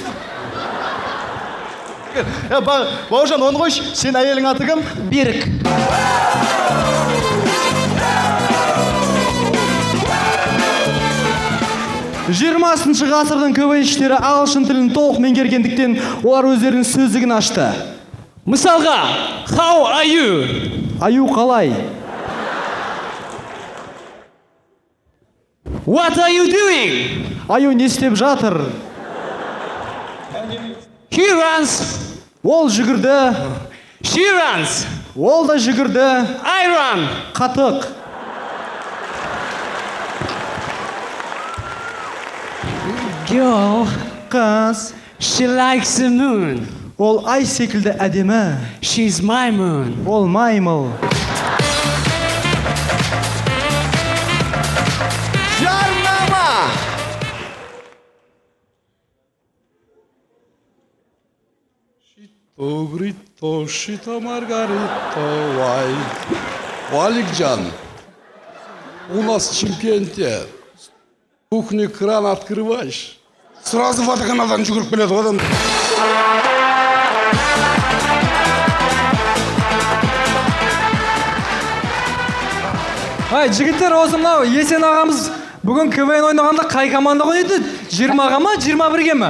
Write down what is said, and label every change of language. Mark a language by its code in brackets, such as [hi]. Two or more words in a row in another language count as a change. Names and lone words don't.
[kk] Бауыржан, оны қойшы, сен әйелің аты кім? Берік. Жиырмасыншы ғасырдың КВН-шілері ағылшын тілін толық меңгергендіктен олар өздерінің сөздігін ашты. Мысалға, [en] how are you? [kk] Аю қалай? [en] What are you doing? [kk] Аю не істеп жатыр? [en] He runs. [kk] Ол жүгірді. [en] She runs. [kk] Ол да жүгірді. [en] I run. [kk] Қатық. [en] Girl. [kk] Қыз. [en] She likes the moon. [kk] Ол ай секілді әдемі. [en] She's my moon. [kk] Ол маймыл. Жарнама! Грито, шито, Маргарито, вай. [ru] Валикджан, у нас в чемпионате кухни кран открываешь, сразу [kk] водоканалдан жүгіріп келеді ғой адам. Жігіттер, осы мынау Есен ағамыз бүгін КВН ойнағанда қай команда ойнайды? 20-ға ма, 21-ге ме?